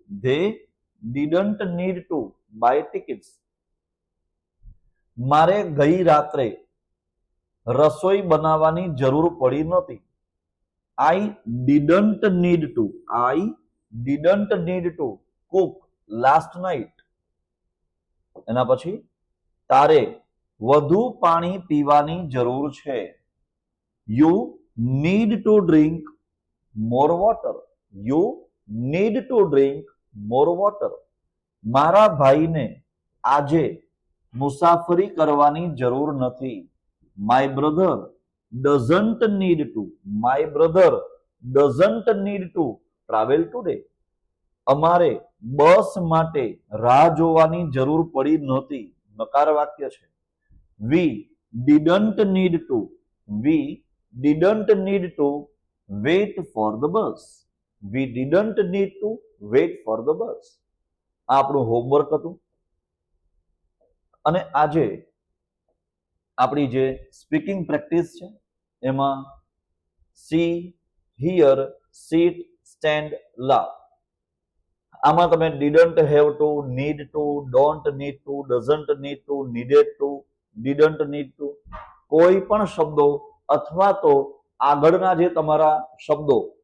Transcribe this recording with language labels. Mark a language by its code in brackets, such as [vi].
[en] They didn't need to buy tickets. [gu] મારે ગઈ રાત્રે રસોઈ બનાવવાની જરૂર પડી નહોતી. [en] I didn't need to. I didn't need to cook last night. [gu] એના પછી તારે વધુ પાણી પીવાની જરૂર છે. [en] You need to drink more water. You need to drink more water. [gu] મારા ભાઈને આજે મુસાફરી કરવાની જરૂર નથી. [en] My brother doesn't need to. My brother doesn't need to travel today. [gu] અમારે બસ માટે રાહ જોવાની જરૂર પડી નહોતી. નકાર વાક્ય છે. [en] We didn't need to. We didn't need to wait for the bus. We didn't need to wait for the bus. [gu] આ આપણું હોમવર્ક હતું. અને આજે આપણી જે સ્પીકિંગ પ્રેક્ટિસ છે એમાં સી, હિયર, સીટ, સ્ટેન્ડ, લાવ, આમાં તમે didn't have to, need to, don't need to, doesn't need to, needed two, didn't need to, કોઈ પણ શબ્દો અથવા તો આગળના જે તમારા શબ્દો